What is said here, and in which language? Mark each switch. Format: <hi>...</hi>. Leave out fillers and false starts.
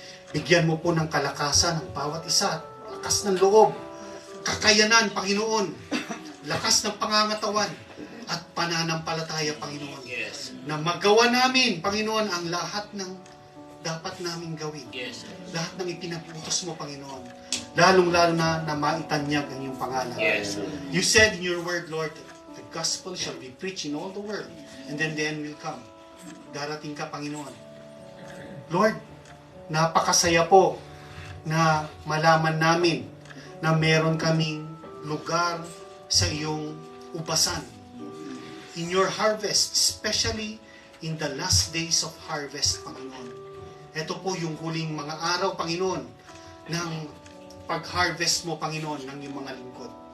<tl>Bigyan mo po ng kalakasan ng bawat isa, lakas ng loob, kakayanan, Panginoon, lakas ng pangangatawan, at pananampalataya, Panginoon. Yes. Na magawa namin, Panginoon, ang lahat ng dapat namin gawin. Yes. Lahat ng ipinaputos mo, Panginoon. Lalong-lalo na maitanyag ang iyong pangalan. Yes.</tl> <en>You said in your word, Lord, the gospel shall be preached in all the world, and then the end will come.</en> <tl>Darating ka, Panginoon. Lord, napakasaya po na malaman namin na meron kaming lugar sa iyong ubasan.</tl> <en>In your harvest, especially in the last days of harvest, Panginoon.</en> <tl>Ito po yung huling mga araw, Panginoon, ng pag-harvest mo, Panginoon, ng iyong mga lingkod.</tl>